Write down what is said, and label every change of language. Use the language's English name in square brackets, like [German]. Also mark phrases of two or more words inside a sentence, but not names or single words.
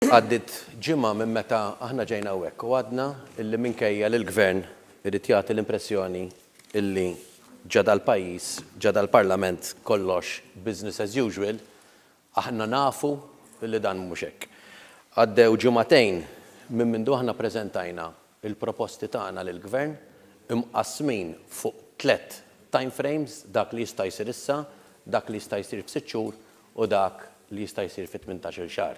[Maltese] Għaddit ġimgħa minn meta aħna ġejna hawnhekk u għadna illi minkejja li l-Gvern irid jagħti l-impressjoni illi ġada l-pajjiż, ġada l-Parlament kollox [English] business as usual, [Maltese] aħna nafu illi dan mhux hekk. Għaddew ġimagħtejn minn mindu aħna preżentajna il-proposti tagħna lill-Gvern imqassmin fuq 3 [English] time frames, [Maltese] dak li jista' jsir issa, dak li jista' jsir f'6 xhur u dak li jista' jsir fi 18-il xahar.